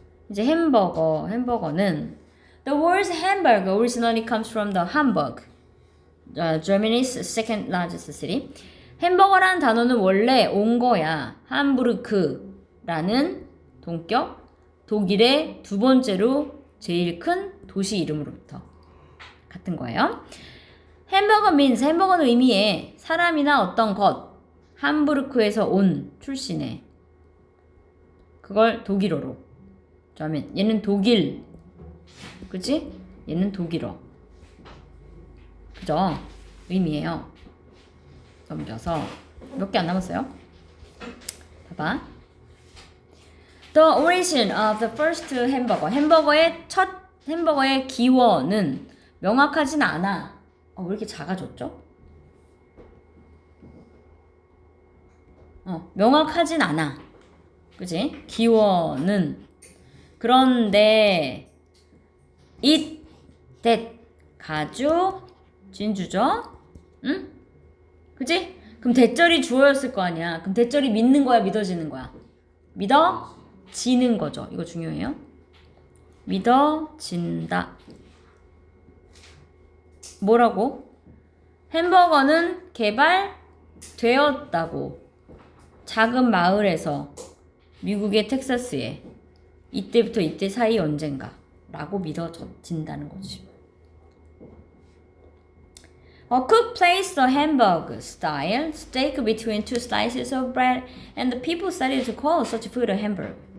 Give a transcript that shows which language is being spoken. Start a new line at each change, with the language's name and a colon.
Korean: 이제 햄버거는
English: the word hamburger originally comes from the Hamburg, Germany's second largest city.
Korean: 햄버거라는 단어는 원래 온 거야. 함부르크라는 동격 독일의 두 번째로 제일 큰 도시 이름으로부터 같은 거예요. 햄버거는 의미해 사람이나 어떤 것. 함부르크에서 온 출신의. 그걸 독일어로. 그러면 얘는 독일. 그치? 얘는 독일어. 그죠? 의미예요. 넘겨서 몇 개 안 남았어요? 봐봐.
English: The origin of the first hamburger.
Korean: 첫 햄버거의 기원은 명확하진 않아. 왜 이렇게 작아졌죠? 명확하진 않아. 그지? 기원은. 그런데 it, that, 가주, 진주죠? 응? 그지? 그럼 대절이 주어였을 거 아니야. 그럼 대절이 믿는 거야, 믿어지는 거야? 믿어지는 거죠. 이거 중요해요. 믿어진다. 뭐라고? 햄버거는 개발되었다고. 작은 마을에서 미국의 텍사스에 이때부터 이때 사이 언젠가 라고 믿어진다는 거지.
English: A cook placed a hamburg-style steak between two slices of bread, and the people started to call such food a hamburg.